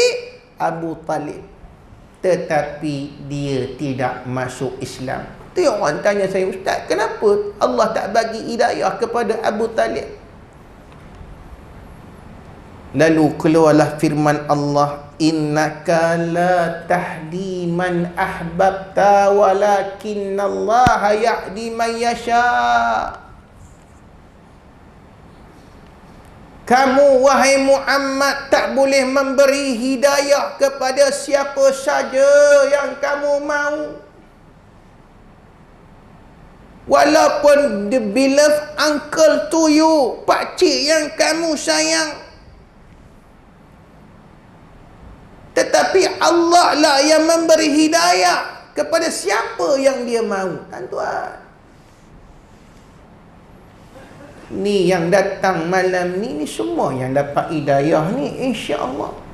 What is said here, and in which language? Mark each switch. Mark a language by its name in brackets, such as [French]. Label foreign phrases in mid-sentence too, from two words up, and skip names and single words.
[Malay] Abu Talib. Tetapi dia tidak masuk Islam. Tu orang tanya saya, Ustaz, kenapa Allah tak bagi hidayah kepada Abu Talib? Lalu keluarlah firman Allah, [Arabic] إنك لا تهدي من أحببت ولكن الله يهدي من يشاء. [Malay] Kamu wahai Muhammad tak boleh memberi hidayah kepada siapa saja yang kamu mahu. Walaupun [English] the beloved uncle to you, [Malay] pakcik yang kamu sayang. Tetapi Allah lah yang memberi hidayah kepada siapa yang dia mahu. Tuan-tuan, ni yang datang malam ni semua yang dapat hidayah ni, insya-Allah.